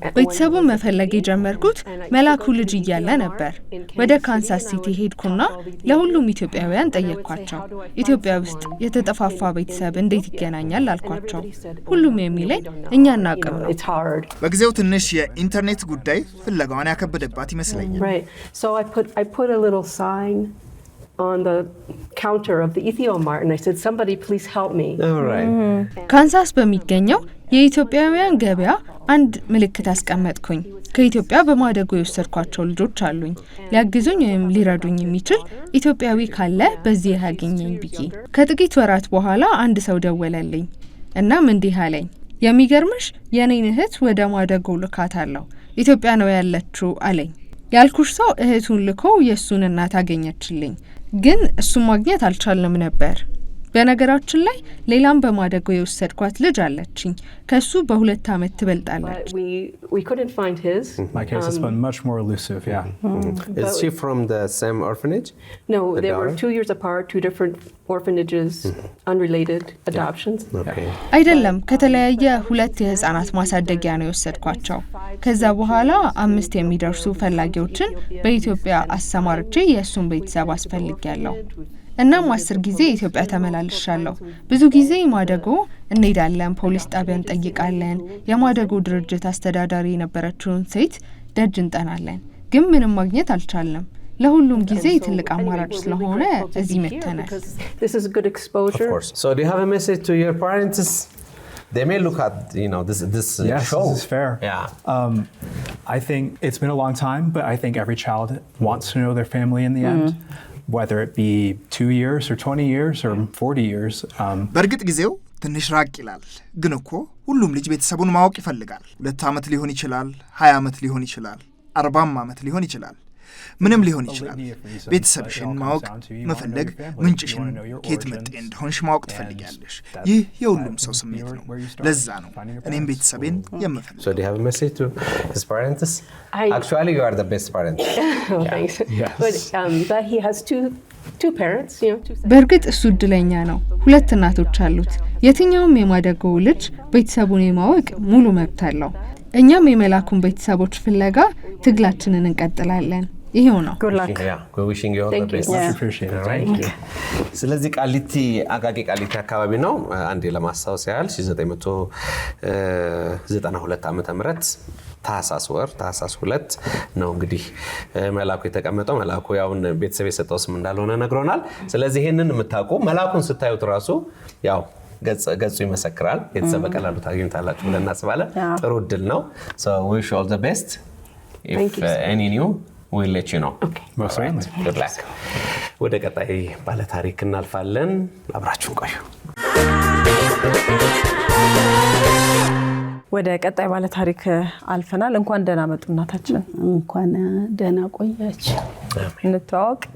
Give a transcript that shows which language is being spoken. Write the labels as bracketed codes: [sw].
[am] ቤተሰቡን መፈለግ የጀመርኩት መላኩ ልጅ እያለ ነበር። ወደ ካንሳስ ሲቲ ሄድኩና ለሁሉም ኢትዮጵያውያን ጠየቅኳቸው። ኢትዮጵያ ውስጥ የተጠፋፋ ቤተሰብ እንዴት ይገናኛል አልኳቸው። ሁሉም የሚለኝ እኛ እናቅም ነው። በጊዜው ትንሽ የኢንተርኔት ጉዳይ ፍለጋዋን ያከበደባት ይመስለኛል። [en] Right. So I put a little sign on the counter of the Ethio-Mart and I said, somebody please help me. All right. [am] ካንሳስ በሚገኘው የኢትዮጵያውያን ገበያ አንድ ምልክት አስቀመጥኩኝ። ከኢትዮጵያ በማደጎ የወሰድኳቸው ልጆች አሉኝ። ሊያግዙኝ ወይም ሊረዱኝ የሚችል ኢትዮጵያዊ ካለ በዚህ ያገኘኝ ብዬ። ከጥቂት ወራት በኋላ አንድ ሰው ደወለልኝ። እናም እንዲህ አለኝ፣ የሚገርምሽ የኔን እህት ወደ ማደጎ ልካታለሁ፣ ኢትዮጵያ ነው ያለችው አለኝ። ያልኩሽ ሰው እህቱን ልኮ የሱን እናት አገኘችልኝ፣ ግን እሱን ማግኘት አልቻልንም ነበር። በነገራችን ላይ ሌላም በማደጎ የወሰድኳት ልጅ አለችኝ። ከሱ በ2 ዓመት ትበልጣለች። [en] We couldn't find his. My case has been much more elusive, yeah. Is she from the same orphanage? No, they were 2 years apart, 2 different orphanages, unrelated adoptions. Okay. [am] አይደለም፣ ከተለያየ 2 የህፃናት ማሳደጊያ ነው የወሰድኳቸው። ከዛ በኋላ 5 የሚደርሱ ፈላጊዎችን በኢትዮጵያ አሰማርቼ የእሱን ቤተሰብ አስፈልጊያለሁ። እናም 10 ጊዜ ኢትዮጵያ ተመላልሻለሁ። ብዙ ጊዜ ማደጎ እንሄዳለን፣ ፖሊስ ጣቢያ እንጠይቃለን፣ የማደጎ ድርጅት አስተዳዳሪ የነበረችውን ሴት ደጅ እንጠናለን፣ ግን ምንም ማግኘት አልቻልንም። ለሁሉም ጊዜ ትልቅ አማራጭ ስለሆነ እዚህ መተናል። [en] This is good exposure. Of course. So do you have a message to your parents? They may look at this Yes, show. this is fair. Yeah. I think it's been a long time, but I think every child wants to know their family in the end, whether it be 2 years or 20 years or 40 years. [am] በእርግጥ ጊዜው ትንሽ ራቅ ይላል፣ ግን እኮ ሁሉም ልጅ ቤተሰቡን ማወቅ ይፈልጋል። 2 ዓመት ሊሆን ይችላል፣ 20 ዓመት ሊሆን ይችላል፣ 40 ዓመት ሊሆን ይችላል፣ ምንም ሊሆን ይችላል። ቤተሰብሽን ማወቅ መፈለግ፣ ምንጭሽን ከየት መጤ እንደሆንሽ ማወቅ ትፈልጊያለሽ። ይህ የሁሉም ሰው ስሜት ነው። ለዛ ነው እኔም ቤተሰቤን የምፈልግ። [en] So do you have a message to his parents? Actually, you are the best parent. Oh, thanks. Yes. But he has two parents, you know, 2 sets. [am] በእርግጥ እሱ እድለኛ ነው። 2 እናቶች አሉት። የትኛውም የማደጎ ልጅ ቤተሰቡን የማወቅ ሙሉ መብት አለው። እኛም የመላኩን ቤተሰቦች ፍለጋ ትግላችንን እንቀጥላለን። ይሄው ነው። [en] Good luck. Yeah, we're wishing you all the best. Much appreciated. All right. [am] ስለዚህ ቃሊቲ አቃቂ ቃሊቲ አካባቢ ነው። አንዴ ለማስታወስ ያህል 1992 ዓመተ ምህረት ታህሳስ 2 ነው እንግዲህ መላኩ የተቀመጠው። መላኩ ያውን ቤተሰብ የሰጠው ስም እንዳልሆነ ነግሮናል። ስለዚህ ይሄንን የምታውቁ መላኩን ስታዩት ራሱ ያው ገጹ ይመሰክራል። ቤተሰብ በቀላሉ ታገኙታላችሁ ብለን እናስባለን። ጥሩ እድል ነው። [en] So wish you all the best. If any new we'll let you know. Okay. Most certainly. Good luck. [am] ወደ ቀጣይ ባለ ታሪክ እናልፋለን። አብራችሁን ቆዩ። ወደ ቀጣይ ባለ ታሪክ አልፈናል። እንኳን ደህና መጡ እናታችን። እንኳን ደህና ቆያችሁ። እንተዋወቅ።